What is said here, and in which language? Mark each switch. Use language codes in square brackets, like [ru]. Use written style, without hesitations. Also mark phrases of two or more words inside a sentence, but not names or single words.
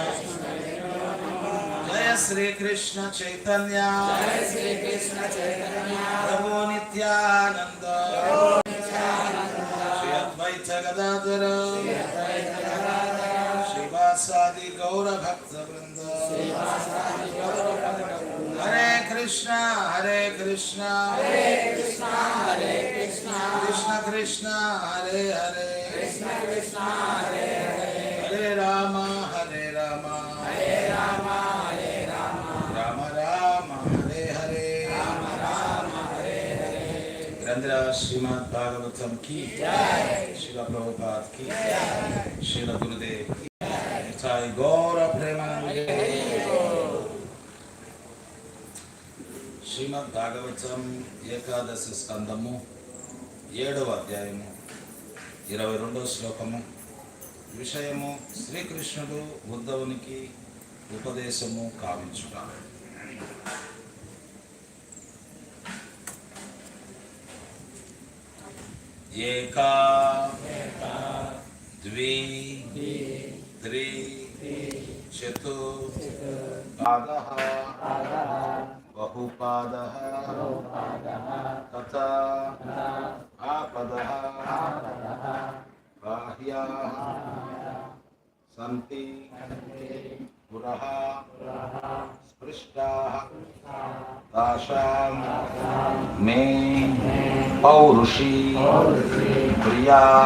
[sa] जय श्री कृष्ण चैतन्य प्रभु नित्यानंद श्री अद्वैत गदाधर श्रीवासादि गौर भक्त वृंद हरे कृष्णा कृष्ण कृष्ण हरे हरे हरे राम राम राम हरे हरे। [hi] ग्रंथरा श्रीमद् भागवतम की श्रील प्रभुपाद की श्रील गुरुदेव की साई गौर प्रेमानंदे। [te] శ్రీమద్ భాగవతం ఏకాదశి స్కందము 7వ అధ్యాయము 22వ శ్లోకము. విషయము శ్రీకృష్ణుడు ఉద్ధవునికి ఉపదేశము కావించుట. [sa] ఏకా ద్వి త్రి చతుర్ పాదః बहुपादः तथा आपदः बाह्याः सन्ति पुरः स्पृष्टाः तासां मे पौरुषी प्रिया